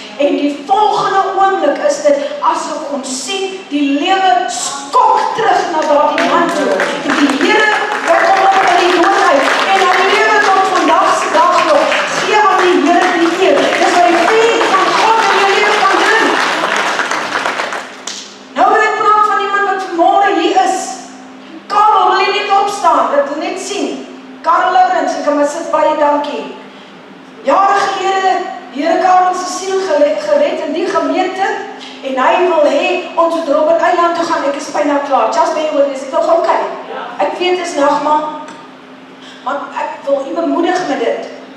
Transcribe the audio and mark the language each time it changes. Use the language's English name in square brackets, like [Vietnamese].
[Afrikaans] En die volgende oomblik is dit asof ons sien die lewe skok terug na daardie man toe. En die Here word hom op in die dood uit. En hy lewe tot vandag se dag nog. Gee aan die Here die eer. Dis wat die vuur van God in jou lewe kan doen. Nou wil ek praat van iemand wat vanmôre hier is. Karel, wil jy net opstaan? Dat wil net sien. Karel Lourens, ek kan maar sit baie dankie. Jare gelede, Here Karel se siel gered in die gemeente en hy wil hê ons moet Robben Eiland toe gaan. Ek is byna klaar. [English] Just bear with us. [Afrikaans] Ek wil gou kyk. Ek weet dit is nagmaal, maar ek wil u bemoedig met dit.